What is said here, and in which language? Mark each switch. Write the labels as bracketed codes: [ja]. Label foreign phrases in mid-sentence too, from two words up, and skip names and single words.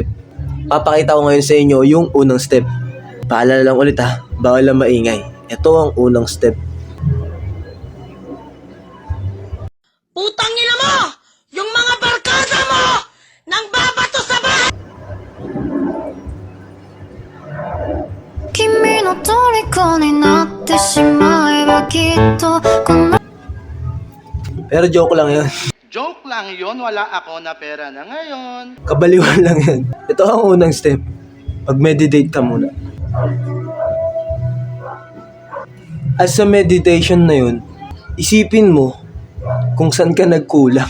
[tl] Papakita ko ngayon sa inyo yung unang step. Paalala lang ulit ha, bawal lang maingay. Ito ang unang step. Putang ina mo! Yung mga barkada mo! Nang babato sa bahay! [ja] 君の虜になってしまえばきっとこの [tl] Pero joke lang yun. Joke lang yon, wala ako na pera na ngayon. Kabaliwan lang yun. Ito ang unang step. Mag-meditate ka muna. At sa meditation na yun, isipin mo kung saan ka nagkulang.